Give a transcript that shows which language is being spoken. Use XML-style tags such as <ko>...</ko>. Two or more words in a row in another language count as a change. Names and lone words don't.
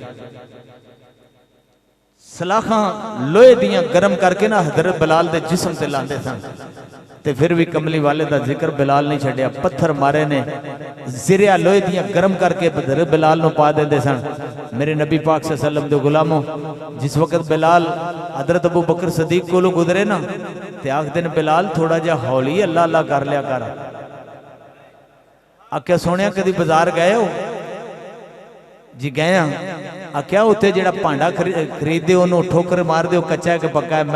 <pa>سلاخاں لوہے دیاں گرم کر کے نا حضرت بلال دے جسم تے لاندے سن، تے فیر بھی کملی والے دا ذکر بلال نہیں چھڈیا. پتھر مارے نے، جریا لوہے دیاں گرم کر کے حضرت بلال نوں پا دیندے سن. میرے نبی پاک</pa> <ar>صلى الله عليه وسلم</ar> <pa>دے غلامو، جس وقت بلال حضرت ابوبکر صدیق کولوں گزرے نا، تے آکھدے نے بلال تھوڑا جیہا ہولی اللہ اللہ کر لیا کر. آکھیا سونیا کدی بازار گئے ہو? جی گئے ہاں. آکھیا اُتھے جیہڑا بھانڈا خریددے اونوں ٹھوکر مار دو، کچا ہے کہ پکا ہے?</pa>